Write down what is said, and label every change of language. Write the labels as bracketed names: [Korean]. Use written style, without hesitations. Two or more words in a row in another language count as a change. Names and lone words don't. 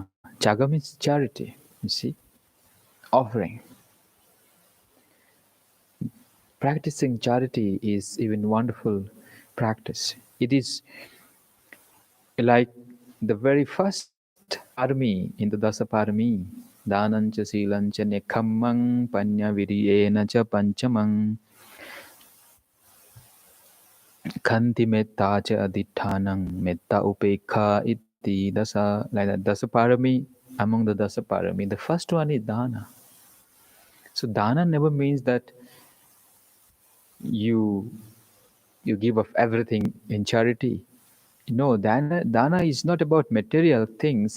[English] Chaga means charity, you see, offering. Practicing charity is even wonderful practice. It is like the very first parami in the Dasaparami. [Pali] Danancha silancha nekhammang panya viriyena cha panchamang khanti metta cha adittanang metta upekha iti dasa. [English] Like that, Dasaparami, among the Dasaparami, the first one is dana. So dana never means that you give of everything in charity. No, dana is not about material things.